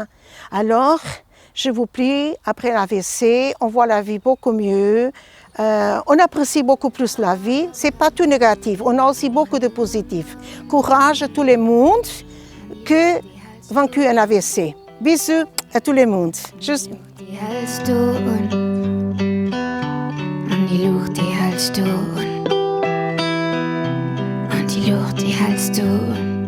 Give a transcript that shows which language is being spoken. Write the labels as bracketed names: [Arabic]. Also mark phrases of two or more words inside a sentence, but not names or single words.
[French] Alors, je vous prie, après l'AVC, on voit la vie beaucoup mieux, on apprécie beaucoup plus la vie, c'est pas tout négatif, on a aussi beaucoup de positif. Courage à tout le monde que vaincu un AVC. Bisous à tout le monde. Juste. [German] Die hältst du an die Luft, die hältst du an die Luft, die hältst du